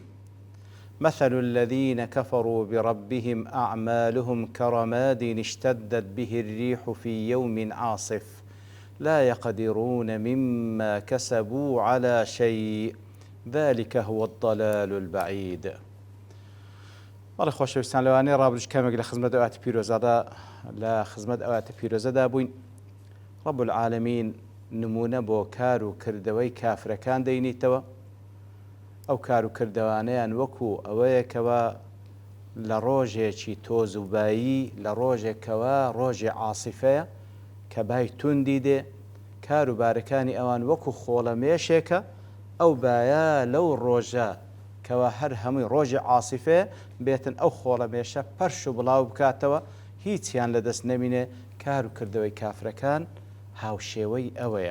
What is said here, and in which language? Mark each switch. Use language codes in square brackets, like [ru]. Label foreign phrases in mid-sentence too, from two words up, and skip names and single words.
[ar] مثل الذين كفروا بربهم أعمالهم كرماد اشتدت به الريح في يوم عاصف لا يقدرون مما كسبوا على شيء ذلك هو الضلال البعيد. [ckb] والله خۆشەویستان لەوانەیە ڕابردوش کەمێک لە خزمەت ئەواتە پیرۆزەدا لە خزمەت ئەواتە پیرۆزەدا بووین. رب العالمین نمونە بۆ کار و کردەوەی کافرەکان دەینیتەوە. ئەو کار و کردەوانەیان وەکو ئەوەیەکەوە لە ڕۆژێکی تۆزوبایی لە ڕۆژێکەوە ڕۆژی عاسیفەیە کە بای توندی دێ کار و بارەکانی ئەوان وەکو خۆڵەمێشێکە ئەو بایە لەو ڕۆژە کەوا هەر هەمووی ڕۆژی عاسیفێ بێتن ئەو خۆڵەمێشە پەرش و بڵاو بکاتەوە هیچیان لەدەست نەمینێ کار و کردەوەی کافرەکان هاوشێوەی ئەوەیە.